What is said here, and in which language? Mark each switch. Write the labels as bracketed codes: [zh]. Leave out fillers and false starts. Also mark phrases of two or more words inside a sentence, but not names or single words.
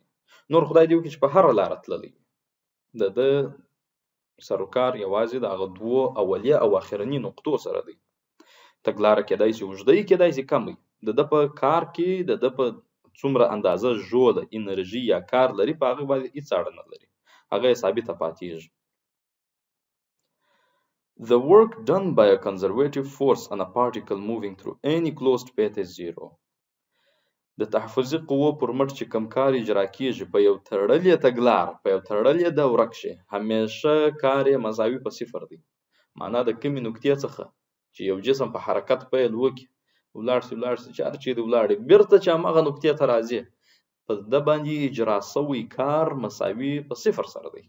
[ps] نور خدای دې وکړي چې په هر لار تللی د سروکار یوازې د هغه دوه اولیه او اخرنۍ نقطو سره دی. تګلاره کېدای شي اوږده وي، کېدای شي کم وي، د په کار کې د په څومره اندازه ژوله انرژي یا کار لري په هغه باندې هیڅ اړه نه لري، هغه ثابته پاتېږي. [en] The work done by a conservative force on a particle moving through any closed path is zero. [ps] د تحفظي قوو پر مټ چې کوم کار اجرا کیږي په یو تړلې تګلار په یو تړلې دوره کښې همیشه کار یې مساوي په صفر دی. معنا د کومې نقطې څخه چې یو جسم په حرکت پیل وکړي ولاړ سي چې هر چیرې ولاړې بیرته چې همغه نقطې ته راځي په ده باندې اجرا سوی کار مساوي په صفر سره دی.